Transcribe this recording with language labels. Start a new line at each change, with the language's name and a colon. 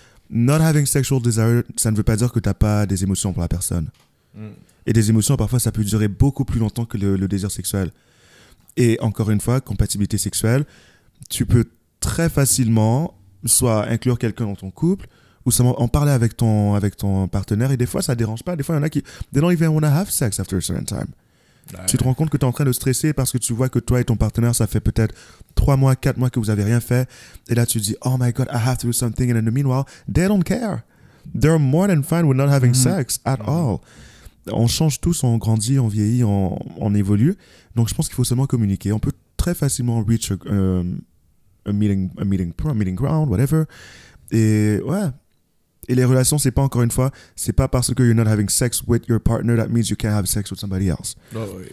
English: Not having sexual desire,
French: ça ne veut pas dire que t'as pas des émotions pour la personne. Et des émotions, parfois, ça peut durer beaucoup plus longtemps que le désir sexuel. Et encore une fois, compatibilité sexuelle, tu peux très facilement soit inclure quelqu'un dans ton couple ou en parler avec ton partenaire. Et des fois, ça dérange pas. Des fois, il y en a qui...
English: They don't even want to have sex after a certain time.
French: Tu te rends compte que t'es en train de stresser parce que tu vois que toi et ton partenaire, ça fait peut-être 3 mois, 4 mois que vous avez rien fait. Et là, tu dis,
English: oh my God, I have to do something. And in the meanwhile, they don't care. They're more than fine with not having sex at all.
French: On change tous, on grandit, on vieillit, on évolue. Donc, je pense qu'il faut seulement communiquer. On peut très facilement
English: reach a meeting ground, whatever.
French: Et ouais. Et les relations, c'est pas encore une fois, c'est pas parce que
English: you're not having sex with your partner that means you can't have sex with somebody else.
French: Oh, oui.